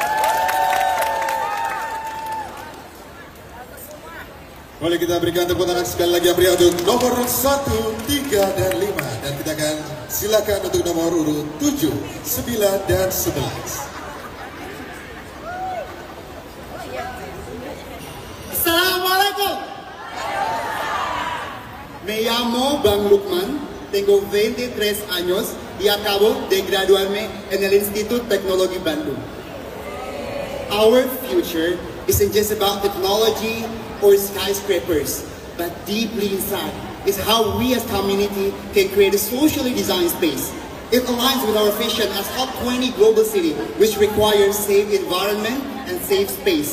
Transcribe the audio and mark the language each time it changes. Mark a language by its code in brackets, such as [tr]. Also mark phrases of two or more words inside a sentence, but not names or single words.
[id] Boleh kita berikan tepuk tangan sekali lagi yang meriah untuk nomor 1, 3, dan 5. Dan kita akan silakan untuk nomor urut 7, 9, dan 11. [ar] Assalamualaikum. [es] Me llamo Bang Lukman, tengo 23 años y acabo de graduarme en el Instituto Teknologi Bandung. [en] Our future isn't just about technology or skyscrapers, but deeply inside is how we as community can create a socially designed space. It aligns with our vision as top 20 global city, which requires safe environment and safe space.